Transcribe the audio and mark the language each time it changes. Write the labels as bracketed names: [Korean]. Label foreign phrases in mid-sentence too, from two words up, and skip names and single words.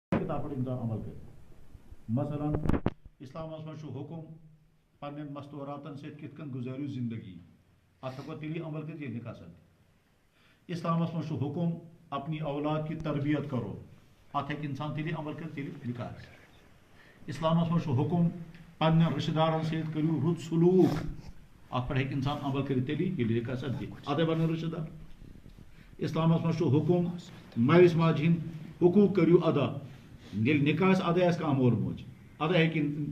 [Urdu] کتاب پر انسان عمل کرے. [Kashmiri] مثلا اسلامس مز حکم پنن مستوراتن ست کت کن گزارو زندگی ات ہیکو تیلی عمل کر ییٚلہِ نکاح سپدِ. اسلامس مز حکم [Urdu] اپنی اولاد کی تربیت کرو [Kashmiri] ات ہیٚکہِ انسان تیلی عمل کر ییٚلہِ نکاح آسہِ. اسلامس مز حکم پنن رشتہ دارن ست کرو رُت سلوک ات پر ہیٚکہِ انسان عمل کر تیلی ییٚلہِ نکاح سپدِ ادے بنن رشتہ دار. اسلامس مز حکم مالس ماجہ ہند حقوق کرو ادا ییٚلہِ نکاح ادا آسہِ کانٛہہ مول موج ادا ہیٚکہِ.